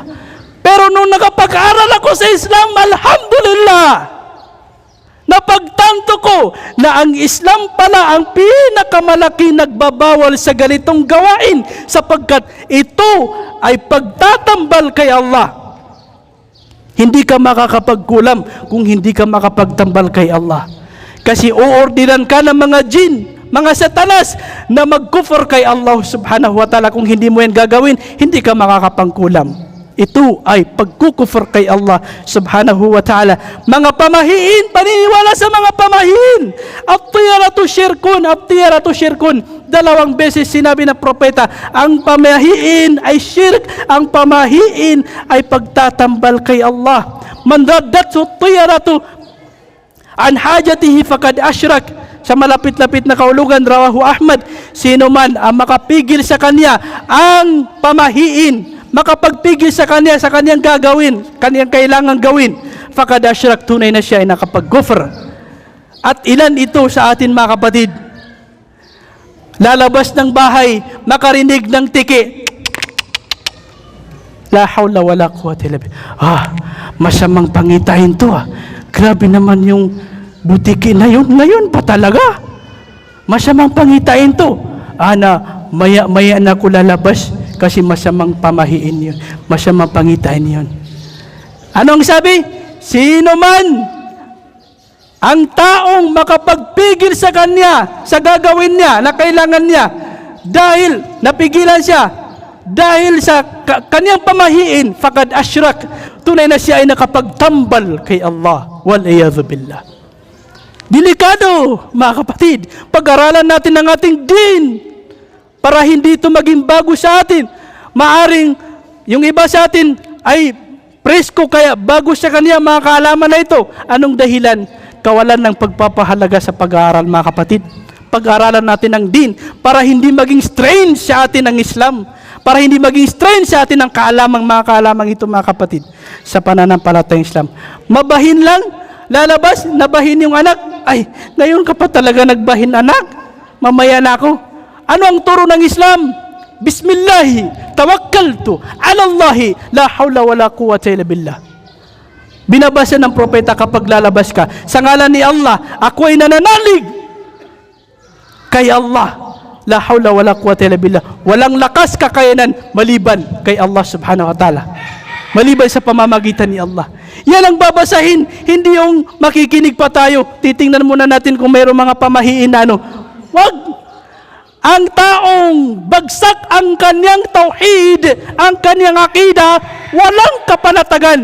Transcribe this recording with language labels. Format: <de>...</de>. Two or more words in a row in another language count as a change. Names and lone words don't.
<tl>Pero nung nakapag-aral ako sa Islam, alhamdulillah, napagtanto ko na ang Islam pala ang pinakamalaki nagbabawal sa ganitong gawain sapagkat ito ay pagtatambal kay Allah. Hindi ka makakapagkulam kung hindi ka makapagtambal kay Allah. Kasi uordinan ka ng mga jin, mga satanas na mag-kufr kay Allah</tl> <ar>سبحانه وتعالى.</ar> <tl>Kung hindi mo yan gagawin, hindi ka makakapangkulam. Ito ay pagkukufr kay Allah</tl> <ar>سبحانه وتعالى.</ar> <tl>Mga pamahiin, paniniwala sa mga pamahiin.</tl> <ar>الطيرة شرك.</ar> <tl>2 beses sinabi ng propeta, ang pamahiin ay shirk, ang pamahiin ay pagtatambal kay Allah.</tl> <ar>من ردته الطيرة عن حاجته فقد أشرك.</ar> <tl>Sa malapit-lapit na kahulugan,</tl> <ar>رواه أحمد,</ar> <tl>sino man ang makapigil sa kanya ang pamahiin, makapagpigil sa kanya sa kanyang gagawin, kanyang kailangan gawin,</tl> <ar>فقد أشرك,</ar> <tl>tunay na siya ay nakapag-kufr. At ilan ito sa atin mga kapatid? Lalabas ng bahay, makarinig ng tiki,</tl> <ar>لا حول ولا قوة إلا بالله.</ar> <tl>Masamang pangitain to. Grabe naman yung butiki na yun, ngayon pa talaga. Masamang pangitain to. Maya-maya na ako lalabas, kasi masamang pamahiin yun, masamang pangitain yun. Anong sabi? Sino man ang taong makapagpigil sa kanya, sa gagawin niya, na kailangan niya, dahil napigilan siya, dahil sa kanyang pamahiin,</tl> <ar>فقد أشرك,</ar> <tl>tunay na siya ay nakapagtambal kay Allah.</tl> <ar>والعياذ بالله.</ar> <tl>Delikado, mga kapatid. Pag-aralan natin ang ating din para hindi ito maging bago sa atin. Maaring yung iba sa atin ay presko kaya bago sa kanya mga kaalaman na ito. Anong dahilan? Kawalan ng pagpapahalaga sa pag-aaral, mga kapatid. Pag-aaralan natin ang din para hindi maging strange sa atin ang Islam. Para hindi maging strange sa atin ang kaalamang, mga kaalamang ito, mga kapatid, sa pananampalatayang Islam. Mabahin lang, lalabas, nabahin yung anak. Ay, ngayon ka pa talaga nagbahin, anak? Mamaya na ako. Ano ang turo ng Islam?</tl> <ar>بسم الله توكلت على الله لا حول ولا قوة إلا بالله.</ar> <tl>Binabasa ng propeta kapag lalabas ka, sa ngalan ni Allah, ako ay nananalig kay Allah.</tl> <ar>لا حول ولا قوة إلا بالله.</ar> <tl>Walang lakas kakayanan maliban kay Allah</tl> <ar>سبحانه وتعالى.</ar> <tl>Maliban sa pamamagitan ni Allah. Yan ang babasahin, hindi yung makikinig pa tayo. Titingnan muna natin kung mayroong mga pamahiin na ano. Wag! Ang taong bagsak ang kanyang tauhid, ang kanyang akida, walang kapanatagan.</tl>